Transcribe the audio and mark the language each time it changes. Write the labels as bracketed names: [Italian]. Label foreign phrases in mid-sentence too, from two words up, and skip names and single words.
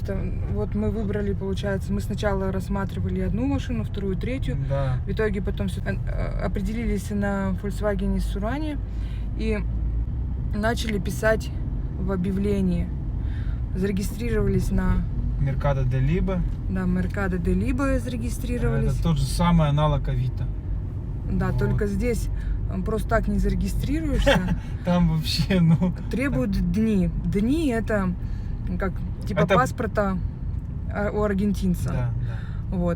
[Russian] Вот мы выбрали, получается, мы сначала рассматривали одну машину, вторую, третью. Да. В итоге потом определились на Volkswagen Surane и начали писать в объявлении. Зарегистрировались на... Mercado de Libre. Да, Mercado de Libre зарегистрировались. Это тот же самый аналог Авито. Да, вот. Только здесь просто так не зарегистрируешься. Там вообще, ну... Требуют дни. Дни это как типа паспорта у аргентинца. Да. Вот.